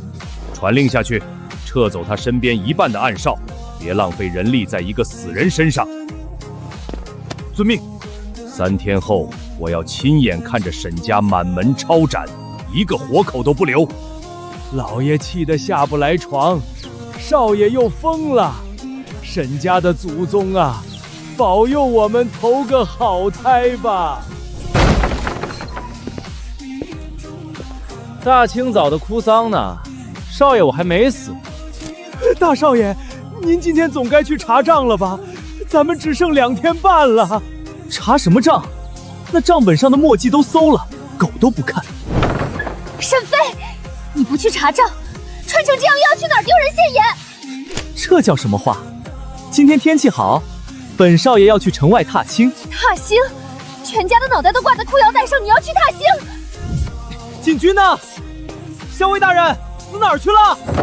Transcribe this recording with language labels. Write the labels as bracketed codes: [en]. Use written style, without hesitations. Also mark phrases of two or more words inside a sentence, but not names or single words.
[zh] 傳令下去，撤走他身邊1半的暗哨，別浪費人力在一個死人身上。遵命。3天後，我要親眼看着沈家滿門抄斬，一個活口都不留。老爺氣得下不來床，少爺又瘋了。沈家的祖宗啊，保佑我們投個好胎吧。大清早的哭喪呢，少爺我還沒死。大少爺，您今天總該去查賬了吧？咱們只剩2天半了。查什麼賬？那賬本上的墨跡都搜了，狗都不看。沈飛，你不去查賬，穿成這樣又要去哪兒丟人現眼？這叫什麼話？今天天氣好，本少爺要去城外踏青。踏青？全家的腦袋都掛在褲腰帶上，你要去踏青？禁軍呢？校尉大人死哪兒去了？